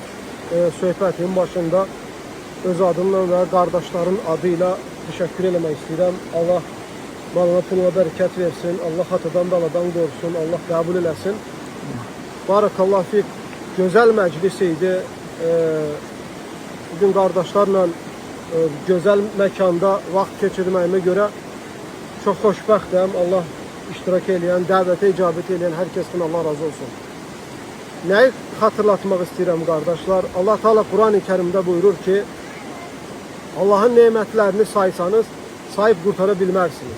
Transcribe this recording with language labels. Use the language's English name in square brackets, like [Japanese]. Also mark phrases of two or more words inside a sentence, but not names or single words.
[Azerbaijani] Söhbətin başında öz adımla [Turkish] ve kardeşlerin adıyla teşekkür etmek istedim. Allah malına puluna bereket versin. Allah hatadan daladan korusun. [Azerbaijani] Allah kabul eləsin. [Arabic] بارك الله فيك. [Turkish] Güzel meclisiydi. Bugün kardeşlerle güzel mekanda [Azerbaijani] vaxt geçirməyimə görə çox xoşbəxtəm. Allah iştirak edən, dəvətə icabət edən hər kəsdən Allah razı olsun. Nəyi xatırlatmaq istəyirəm qardaşlar? Allah Teala Quran-ı Kerimdə buyurur ki, Allahın nemətlərini saysanız, sayıb qurtara bilmərsiniz.